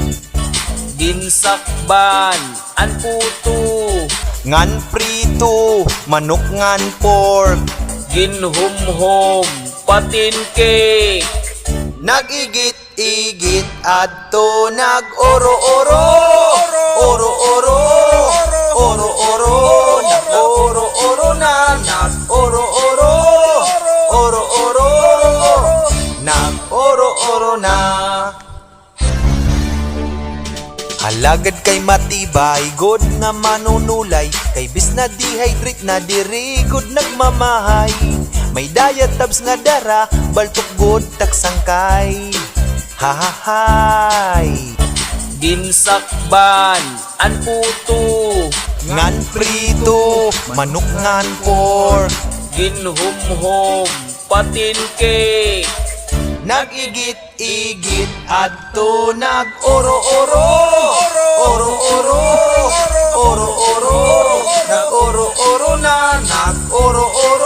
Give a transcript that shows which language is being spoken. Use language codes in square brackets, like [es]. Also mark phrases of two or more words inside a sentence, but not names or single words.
[war] Ginsakban, an puto, ngan prito, manok ngan pork. ginhumhom, patin cake. Nag-igit-igit adto nag-oro-oro, oro-oro, oro-oro, nag-oro-oro na, nag-oro-oro, oro-oro, nag-oro-oro na. Alagad kay matibay, god nga manunulay, kay bis na dehydrate na diri god nagmamahay. May [en] diet tabs [war] nga dara, baltok god taksangkay. Hahahay. Ginsakban, an puto, Ngan prito, manok ngan pork. ginhumhom, patin cake. Nag-igit-igit adto nag-oro-oro, oro-oro, oro-oro, nag-oro-oro na, nag-oro-oro.